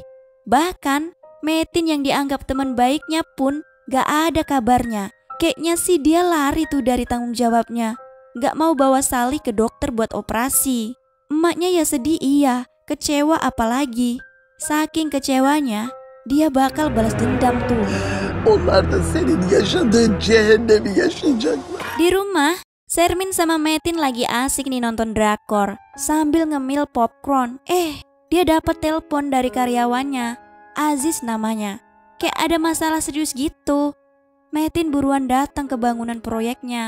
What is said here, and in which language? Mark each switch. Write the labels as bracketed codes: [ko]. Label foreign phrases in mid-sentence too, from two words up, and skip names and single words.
[id] Bahkan, Metin yang dianggap teman baiknya pun gak ada kabarnya. Kayaknya sih dia lari tuh dari tanggung jawabnya. Gak mau bawa Salih ke dokter buat operasi. Emaknya ya sedih iya, kecewa apalagi. Saking kecewanya, dia bakal balas dendam tuh. [tr] Onlar da senin yaşadığın cehennemi yaşayacaklar. [id] Di rumah, Sermin sama Metin lagi asik nih nonton drakor sambil ngemil popcorn. Dia dapat telepon dari karyawannya, Aziz namanya. Kayak ada masalah serius gitu. Metin buruan datang ke bangunan proyeknya.